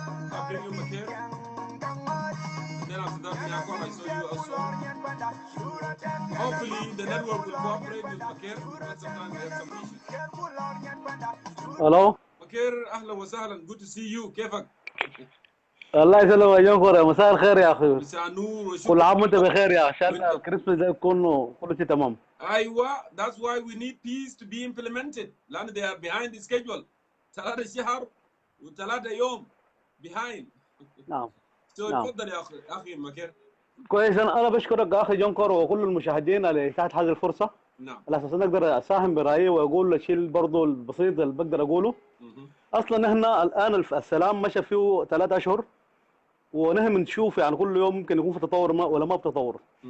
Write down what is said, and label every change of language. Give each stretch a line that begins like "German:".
English: I'll bring you Maker. Then after that, Nyakon, I saw you also. Hopefully, the network will cooperate with Maker, but sometimes we have some issues. Hello. Maker,
Arabic: ahlan wa sahlan.
English: Good to see you.
Arabic: Kefak? الله يسلمك يا جونكور، مساء الخير يا اخي. مساء النور كل وشكرا. عام وانت بخير يا عشان وانت الكريسماس ده يكون كل شيء تمام. ايوه
English: that's why we need peace to be implemented
Arabic: لان
English: they are behind the schedule
Arabic: 3 شهر و3 يوم
English: behind.
Arabic: نعم.
English: so
Arabic: نعم. اتفضل يا اخي مكير. كويس، انا بشكرك يا اخي جونكور وكل المشاهدين على اتاحه هذه الفرصه. نعم. على اساس اقدر اساهم برايي واقول الشيء برضه البسيط اللي بقدر اقوله. اصلا احنا الان السلام مشى فيه 3 اشهر ونحن بنشوف يعني كل يوم ممكن يكون في تطور ولا ما بتطور.